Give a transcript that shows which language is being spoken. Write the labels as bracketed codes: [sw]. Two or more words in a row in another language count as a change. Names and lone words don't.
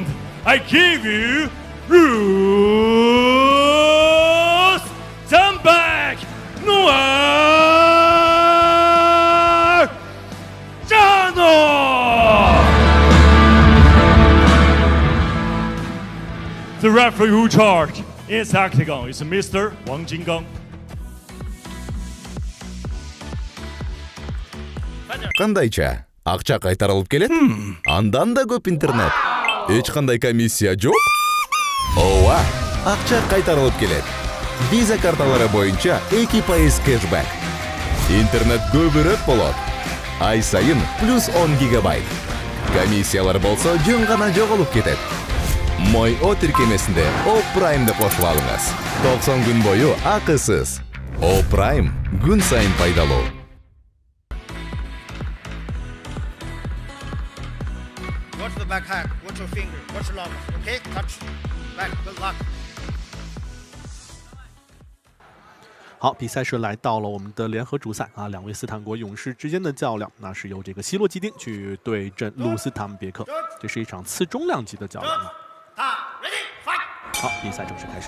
[en] I give you Bruce Zambak Noir Jano. The referee who charged in this octagon is Mr. Wang Jinggang. [ky] Кандайча? Акча кайтарылып келет? Андан да көп интернет. Эч кандай комиссия жок? Ооба, акча кайтарылып келет. Виза карталары боюнча 2% кэшбэк. Интернет көбүрөөк болот. Ай сайын плюс 10 гигабайт. Комиссиялар болсо жөн гана жоголуп кетет. Мой О тиркемесинде О Праймды кошуп алыңыз. 90 күн бою акысыз. О Прайм күн сайын пайдалуу. [en] Watch the back hack, watch your finger, watch your love, okay? Touch, back, good luck. [zh] 好，比赛是来到了我们的联合主赛啊，两位斯坦国勇士之间的较量，那是由这个希罗基丁去对阵鲁斯坦别克，这是一场次中量级的较量啊。好，比赛正式开始。